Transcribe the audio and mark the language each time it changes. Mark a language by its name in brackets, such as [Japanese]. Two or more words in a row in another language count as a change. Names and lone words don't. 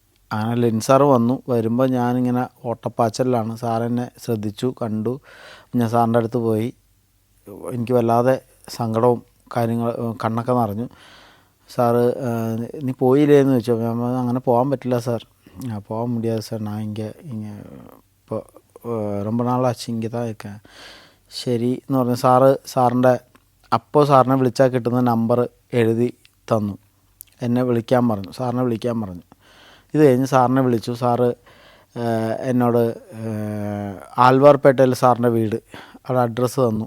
[Malayalam] അങ്ങനെ ലെനിൻ വന്നു. വരുമ്പോൾ ഞാനിങ്ങനെ ഓട്ടപ്പാച്ചലിലാണ്. സാറെന്നെ ശ്രദ്ധിച്ചു, കണ്ടു. ഞാൻ സാറിൻ്റെ അടുത്ത് പോയി. എനിക്ക് വല്ലാതെ സങ്കടവും കണ്ണൊക്കെ നിറഞ്ഞു. സാറ് നീ പോയില്ലേന്ന് ചോദിച്ചു. ഞാൻ അങ്ങനെ പോകാൻ പറ്റില്ല സാർ, [Tamil] போக முடியாது சார், நான் இங்கே இப்போ ரொம்ப நாள் ஆச்சு, இங்கே தான் இருக்கேன். [Malayalam] ശരി എന്ന് പറഞ്ഞു. സാറിൻ്റെ അപ്പോൾ സാറിനെ വിളിച്ചാൽ കിട്ടുന്ന നമ്പർ എഴുതി തന്നു. എന്നെ വിളിക്കാൻ പറഞ്ഞു, സാറിനെ വിളിക്കാൻ പറഞ്ഞു. ഇത് കഴിഞ്ഞ് സാറിനെ വിളിച്ചു. സാറ് എന്നോട് ആൽവാർപേട്ടയിൽ സാറിൻ്റെ വീട്, അവിടെ അഡ്രസ്സ് തന്നു.